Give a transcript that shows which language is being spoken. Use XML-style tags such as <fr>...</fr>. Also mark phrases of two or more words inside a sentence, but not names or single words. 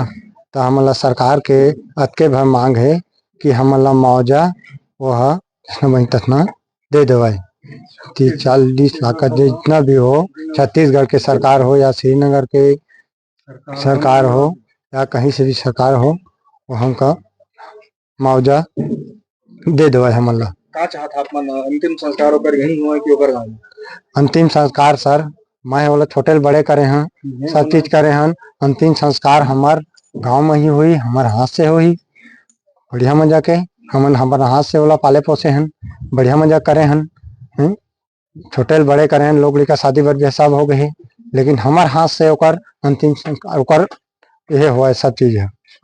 <hne>तो हमन ला सरकार के अतके भर मांग है कि हमन ला मुआवजा वह ततना दे देवाए, 30-40 लाख का जितना भी हो, छत्तीसगढ़ के सरकार हो या श्रीनगर के सरकार हो या कहीं से भी सरकार हो, वो हमका मुआवजा दे देवाए हमन ला। का चाहत आप मन अंतिम संस्कार होकर यही हुआ कि ओकर गाँव? अंतिम संस्कार सर मैं वाला छोटे बड़े करे हैं, सब चीज करे हैं, अंतिम संस्कार हमार गांव में ही हुई, हमारे हाथ से हुई, बढ़िया मजा के हमन हमारे हाथ से वाला पाले पोसे हैं, बढ़िया मजा करे हैं, छोटे बड़े करे हैं, लोग का शादी बर सब हो गए, लेकिन हमारे हाथ से ओकर अंतिम संस्कार ओकर यह हुआ सब चीज है।</hne>